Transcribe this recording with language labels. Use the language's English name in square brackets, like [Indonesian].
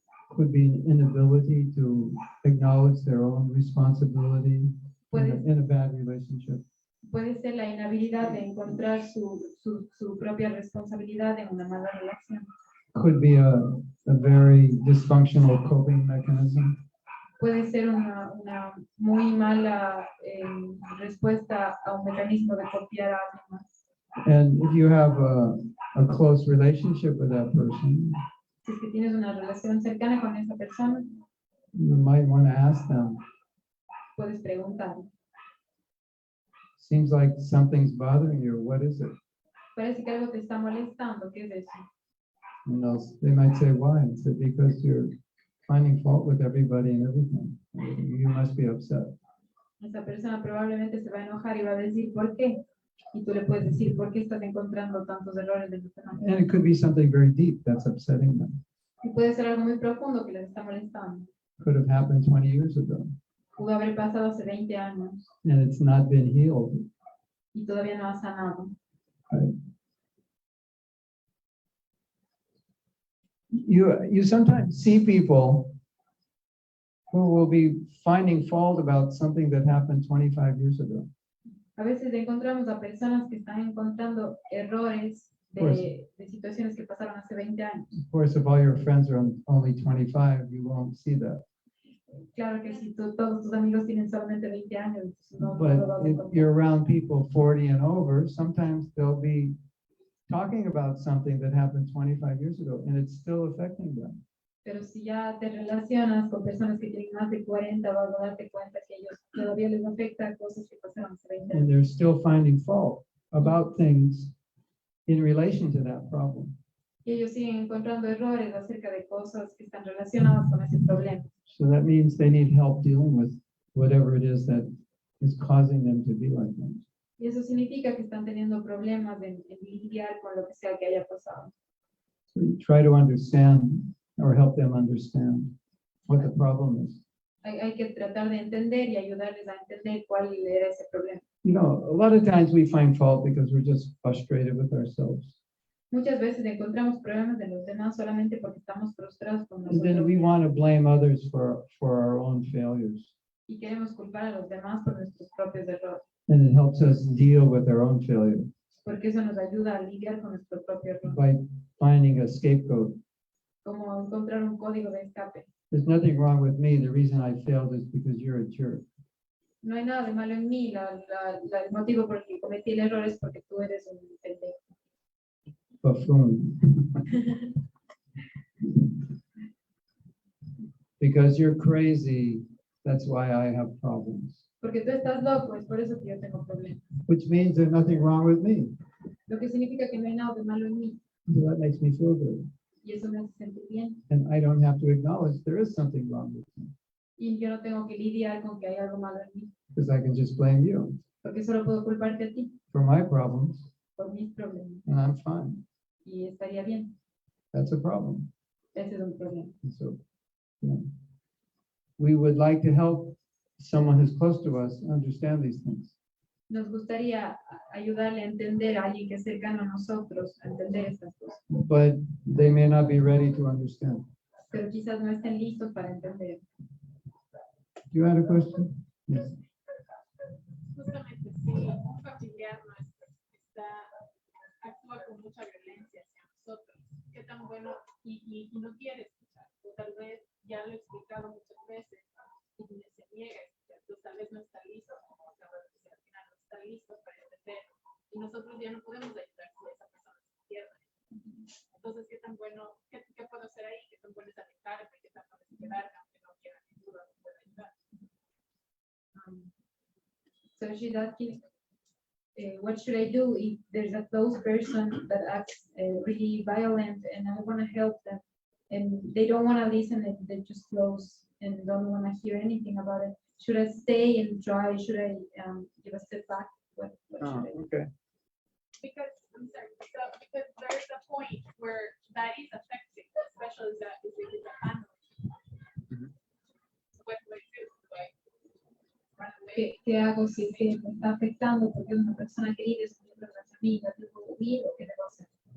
[English] Could be an inability to acknowledge their own responsibility in a bad relationship. [Spanish] puede ser la inhabilidad de encontrar su propia responsabilidad en una mala relación. [English] Could be a very dysfunctional coping mechanism. [Spanish] Puede ser una muy mala respuesta a un mecanismo de copiar a alguien más. [English] And if you have a close relationship with that person, [Spanish] Si es que tienes una relación cercana con esa persona, [English] you might want to ask them, [Spanish] puedes preguntar. [English] seems like something's bothering you. What is it? [Spanish] Parece que algo te está molestando. ¿Qué es eso? [English] And they might say, why? It's because you're finding fault with everybody and everything. You must be upset. [Spanish] Esa persona probablemente se va a enojar y va a decir, ¿por qué? Y tú le puedes decir, ¿por qué estás encontrando tantos errores de los demás? [English] And it could be something very deep that's upsetting them. [Spanish] Y puede ser algo muy profundo que les está molestando. [English] Could have happened 20 years ago. [Spanish] Pudo haber pasado hace 20 años [English] And it's not been healed. [Spanish] y todavía no ha sanado. [English] Right? You sometimes see people who will be finding fault about something that happened 25 years ago. [Spanish] A veces encontramos a personas que están encontrando errores de situaciones que pasaron hace 20 años. [English] Of course, if all your friends are only 25, you won't see that. [Spanish] Claro que si todos tus amigos tienen solamente 20 años, entonces no [English] But [Spanish] lo vas a [English] if [Spanish] encontrar. [English] you're around people 40 and over, sometimes they'll be talking about something that happened 25 years ago, and it's still affecting them. [Spanish] Pero si ya te relacionas con personas que tienen más de 40, vas a darte cuenta que ellos todavía les afecta cosas que pasaron hace 20 [English] they're still finding fault about things in relation to that problem. [Spanish] Y ellos siguen encontrando errores acerca de cosas que están relacionadas con ese problema. [English] So that means they need help dealing with whatever it is that is causing them to be like that. [Spanish] Y eso significa que están teniendo problemas en lidiar con lo que sea que haya pasado. [English] So you try to understand or help them understand what the problem is. [Spanish] Hay que tratar de entender y ayudarles a entender cuál era ese problema. [English] You know, a lot of times we find fault because we're just frustrated with ourselves. [Spanish] Muchas veces encontramos problemas de los demás solamente porque estamos frustrados con [English] And then we [Spanish] nosotros [English] want to blame others for our own failures. [Spanish] y queremos culpar a los demás por nuestros propios errores, [English] And it helps us deal with our own failure [Spanish] porque eso nos ayuda a lidiar con nuestro propio error, [English] by finding a scapegoat. [Spanish] como encontrar un código de escape. [English] There's nothing wrong with me. The reason I failed is because you're a jerk. [Spanish] No hay nada de malo en mí, el motivo por el que cometí el error es porque tú eres un pendejo. [English] Buffoon. Because you're crazy, that's why I have problems. [Spanish] Porque tú estás loco, es por eso que yo tengo problemas. [English] Which means there's nothing wrong with me. [Spanish] Lo que significa que no hay nada de malo en mí [English] So that makes me feel good. [Spanish] y eso me hace sentir bien. [English] And I don't have to acknowledge there is something wrong with me [Spanish] Y yo no tengo que lidiar con que hay algo malo en mí, [English] because I can just blame you [Spanish] porque solo puedo culparte a ti [English] for my problems [Spanish] por mis problemas [English] and I'm fine. [Spanish] y estaría bien. [English] That's a problem. [Spanish] Ese es un problema. [English] And so, you know, we would like to help someone who's close to us understand these things. [Spanish] Nos gustaría ayudarle a entender a alguien que es cercano a nosotros, a entender estas cosas, [English] But they may not be ready to understand. [Spanish] pero quizás no estén listos para entender. [English] You had a question? Yes. [Spanish] Justamente, si un familiar nuestro actúa con mucha violencia hacia nosotros, qué tan bueno y no quiere escuchar, o tal vez ya lo he explicado muchas veces y se niega a escuchar, entonces tal vez no está listo, como acaba de decir al final, no está listo para entender y nosotros ya no podemos ayudar si esa persona se pierde. Entonces, qué tan bueno, qué puedo hacer ahí, qué tan bueno es alejarme, qué tan bueno es quedarme, aunque no quiera ayuda, no pueda ayudar. [English] So she's asking, what should I do if there's a close person that acts really violent and I want to help them and they don't want to listen and they're just close and don't want to hear anything about it? Should I stay and try? Should I give a step back? What should I do? Okay. Because I'm sorry, so because there's a point where that is affecting, especially that if it is a family. So what do I do? Do I run away? [Spanish] ¿Qué hago si es que me está afectando porque es una persona querida, es una amiga, tengo huir o qué debo hacer?